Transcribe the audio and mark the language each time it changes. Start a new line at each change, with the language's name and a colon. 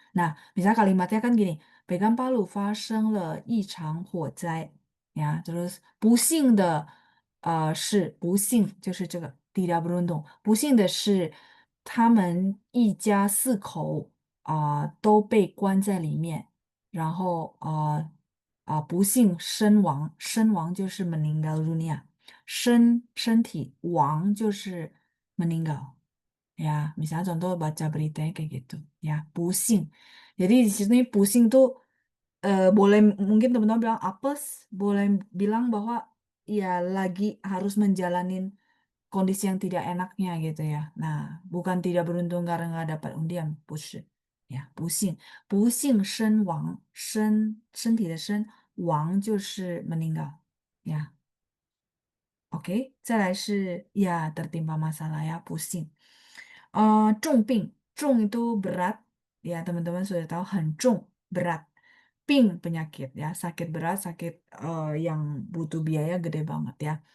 Indonesian: Nah, misalnya kalimatnya kan gini, Pekanbaru
Chinese: 发生了一场火灾，
Indonesian: ya, terus
Chinese: 不幸的。是不幸，就是这个
Indonesian: tidak beruntung。
Chinese: 不幸的是，他们一家四口都被关在里面，然后不幸身亡，身亡就是
Indonesian: meninggal dunia，
Chinese: 身体亡就是
Indonesian: meninggal。 Ya, misalnya contoh baca beritanya kayak gitu, ya, pusing. Jadi di sini pusing tuh boleh mungkin teman-teman bilang apes, boleh bilang bahwa ya lagi harus menjalanin kondisi yang tidak enaknya gitu ya. Nah, bukan tidak beruntung karena nggak dapat undian,
Chinese: 不是.
Indonesian: Ya, pusing.
Chinese: Pusing 身亡，身体的亡就是 meninggal.
Indonesian: Ya, oke.
Chinese: 再来是
Indonesian: ya tertimpa masalah ya, pusing. 重病itu berat ya teman-teman sudah tahu
Chinese: 很重
Indonesian: berat 病 penyakit ya sakit berat sakit yang butuh biaya gede banget ya.